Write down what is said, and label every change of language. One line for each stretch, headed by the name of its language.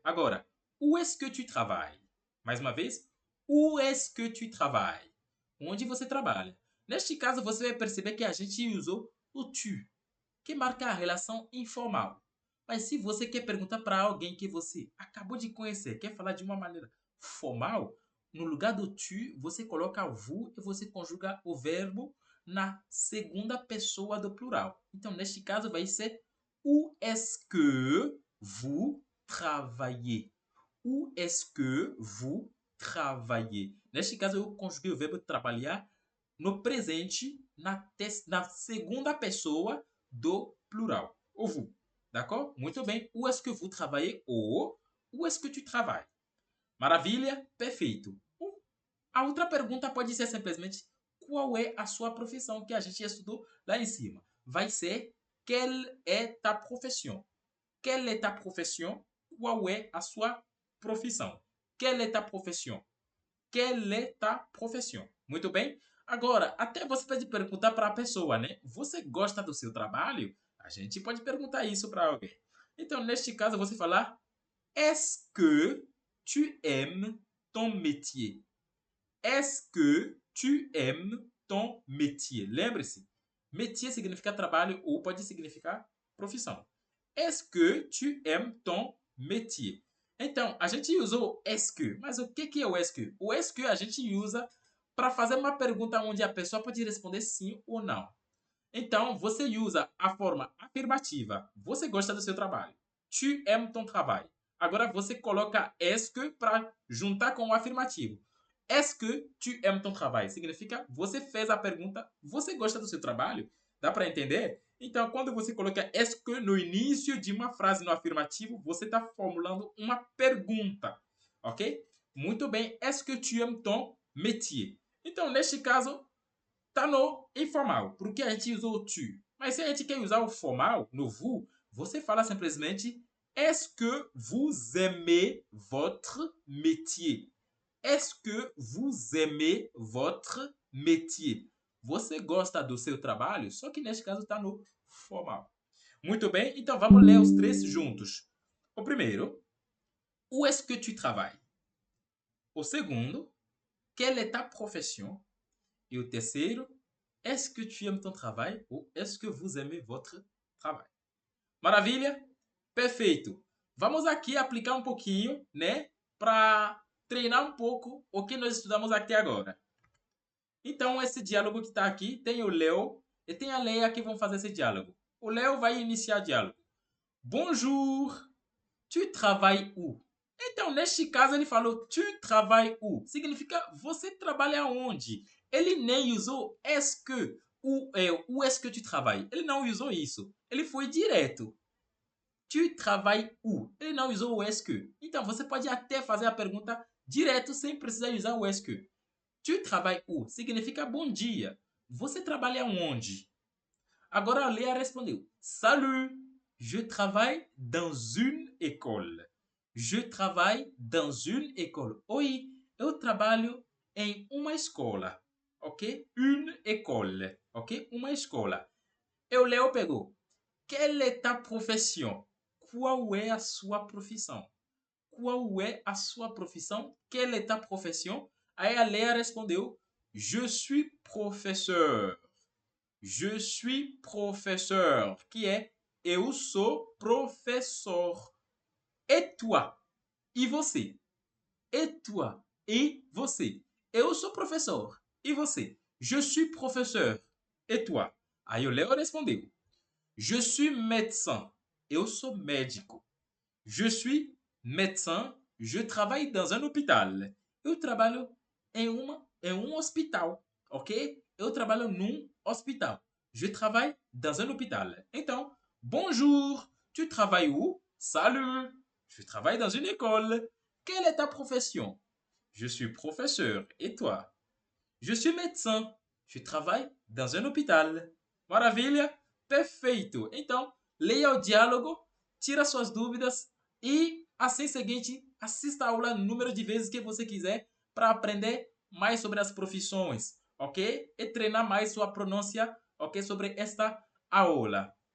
Portuguese: Agora,
French: où est-ce que tu travailles?
Portuguese: Mais uma vez,
French: où est-ce que tu travailles?
Portuguese: Onde você trabalha? Neste caso, você vai perceber que a gente usou o tu, que marca a relação informal. Mas se você quer perguntar para alguém que você acabou de conhecer, quer falar de uma maneira formal, no lugar do tu, você coloca o vous e você conjuga o verbo na segunda pessoa do plural. Então, neste caso, vai ser
French: où est-ce que vous travaillez? Où est-ce que vous travaillez?
Portuguese: Neste caso, eu conjuguei o verbo trabalhar no presente, na segunda pessoa do plural. O vous.
French: D'accord?
Portuguese: Muito bem.
French: Où est-ce que vous travaillez? Ou où est-ce que tu travailles?
Portuguese: Maravilha? Perfeito. A outra pergunta pode ser simplesmente qual é a sua profissão, que a gente estudou lá em cima. Vai ser
French: quelle est ta profession? Quelle est ta profession?
Portuguese: Qual é a sua profissão?
French: Quelle est ta profession? Quelle est ta profession?
Portuguese: Muito bem? Agora, até você pode perguntar para a pessoa, né? Você gosta do seu trabalho? A gente pode perguntar isso para alguém. Então, neste caso, você falar
French: est-ce que tu aimes ton métier? Est-ce que tu aimes ton métier?
Portuguese: Lembre-se, métier significa trabalho ou pode significar profissão.
French: Est-ce que tu aimes ton métier?
Portuguese: Então, a gente usou est-ce que, mas o que é o est-ce que? O est-ce que a gente usa para fazer uma pergunta onde a pessoa pode responder sim ou não. Então, você usa a forma afirmativa. Você gosta do seu trabalho.
French: Tu aimes ton travail.
Portuguese: Agora, você coloca est-ce que para juntar com o afirmativo.
French: Est-ce que tu aimes ton travail?
Portuguese: Significa, você fez a pergunta, você gosta do seu trabalho? Dá para entender? Então, quando você coloca est-ce que no início de uma frase no afirmativo, você está formulando uma pergunta. Ok? Muito bem.
French: Est-ce que tu aimes ton métier?
Portuguese: Então, neste caso, está no informal, porque a gente usou o tu. Mas se a gente quer usar o formal, no vous, você fala simplesmente
French: est-ce que vous aimez votre métier? Est-ce que vous aimez votre métier?
Portuguese: Você gosta do seu trabalho? Só que neste caso está no formal. Muito bem, então vamos ler os três juntos. O primeiro,
French: où est-ce que tu travailles?
Portuguese: O segundo,
French: quelle est ta profession?
Portuguese: E o terceiro,
French: est-ce que tu aimes ton travail? Ou est-ce que vous aimez votre travail?
Portuguese: Maravilha? Perfeito. Vamos aqui aplicar um pouquinho, né? Para treinar um pouco o que nós estudamos até agora. Então, esse diálogo que está aqui, tem o Léo e tem a Leia que vão fazer esse diálogo. O Léo vai iniciar o diálogo.
French: Bonjour, tu travailles où?
Portuguese: Então, neste caso, ele falou
French: tu travailles où?
Portuguese: Significa você trabalha onde? Ele nem usou est-ce que,
French: où est-ce que tu travailles?
Portuguese: Ele não usou isso. Ele foi direto.
French: Tu travailles où?
Portuguese: Ele não usou o est-ce que. Então, você pode até fazer a pergunta direto sem precisar usar o est-ce que.
French: Tu travailles où?
Portuguese: Significa bom dia. Você trabalha onde? Agora a Léa respondeu.
French: Salut, je travaille dans une école. Je travaille dans une école.
Portuguese: Oi, eu trabalho em uma escola. Ok?
French: Une école.
Portuguese: Ok? Uma escola. E o Léo pegou.
French: Quelle est ta profession?
Portuguese: Qual é a sua profissão? Qual é a sua profissão?
French: Quelle est ta profession?
Portuguese: Aí a Léa respondeu.
French: Je suis professeur. Je suis professeur.
Portuguese: Que é eu sou professor.
French: Et toi?
Portuguese: E você?
French: Et toi?
Portuguese: E você? Eu sou professor. E você?
French: Je suis professeur. Et toi?
Portuguese: Aí o Léo respondeu.
French: Je suis médecin.
Portuguese: Eu sou médico.
French: Je suis médecin. Je travaille dans un hôpital.
Portuguese: Eu trabalho em um hospital, ok? Eu trabalho num hospital.
French: Je travaille dans un hôpital.
Portuguese: Então,
French: bonjour. Tu travailles où? Salut. Je travaille dans une école. Quelle est ta profession? Je suis professeur. Et toi? Je suis médecin. Je travaille dans un hôpital.
Portuguese: Maravilha? Perfeito. Então, leia o diálogo, tira suas dúvidas e, assim seguinte, assista a aula o número de vezes que você quiser para aprender mais sobre as profissões, ok? E treinar mais sua pronúncia, ok? Sobre esta aula.